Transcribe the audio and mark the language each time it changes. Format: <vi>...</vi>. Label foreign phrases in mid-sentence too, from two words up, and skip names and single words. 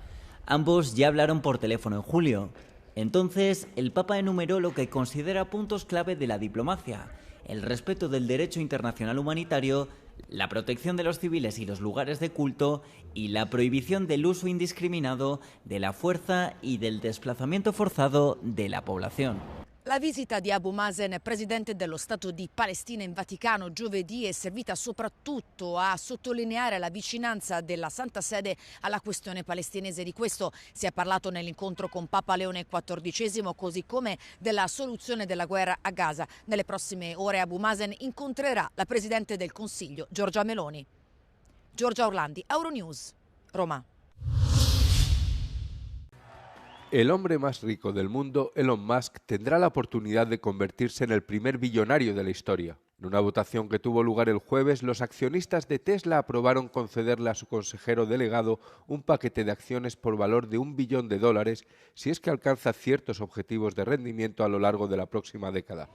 <es>Ambos ya hablaron por teléfono en julio. Entonces, el Papa enumeró lo que considera puntos clave de la diplomacia: el respeto del derecho internacional humanitario, la protección de los civiles y los lugares de culto y la prohibición del uso indiscriminado de la fuerza y del desplazamiento forzado de la población.</es> <it>La visita di Abu Mazen, presidente dello Stato di Palestina in Vaticano, giovedì è servita soprattutto a sottolineare la vicinanza della Santa Sede alla questione palestinese. Di questo si è parlato nell'incontro con Papa Leone XIV, così come della soluzione della guerra a Gaza. Nelle prossime ore Abu Mazen incontrerà la Presidente del Consiglio, Giorgia Meloni. Giorgia Orlandi, Euronews, Roma.</it> <es>El hombre más rico del mundo, Elon Musk, tendrá la oportunidad de convertirse en el primer billonario de la historia. En una votación que tuvo lugar el jueves, los accionistas de Tesla aprobaron concederle a su consejero delegado un paquete de acciones por valor de $1 billón si es que alcanza ciertos objetivos de rendimiento a lo largo de la próxima década.</es>